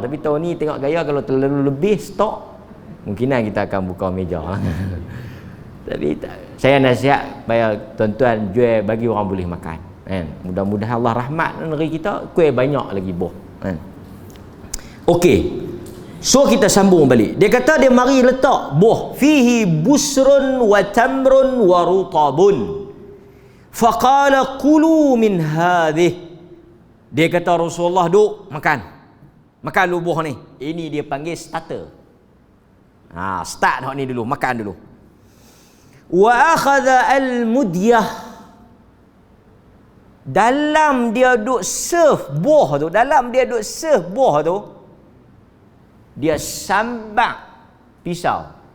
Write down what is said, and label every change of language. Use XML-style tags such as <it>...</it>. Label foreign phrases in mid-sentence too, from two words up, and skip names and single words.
<ms>Tapi tahun ni tengok gaya, kalau terlalu lebih stok, mungkinan kita akan buka meja. Tapi saya nasihat supaya tuan-tuan jual bagi orang boleh makan. Mudah-mudahan Allah rahmat negeri kita, kuih banyak lagi buah. Okey. So kita sambung balik. Dia kata dia mari letak buah</ms> <ar>fihi busrun wa tamrun wa rutabun. Faqala kulu min hadhihi.</ar> <ms>Dia kata Rasulullah, duk makan lu buah ni. Ini dia panggil starter. Start hak ni dulu, makan dulu.</ms> <ar>Wa akhadha al-mudyah.</ar> <ms>Dalam dia duk serve buah tu, dia sambak pisau.</ms>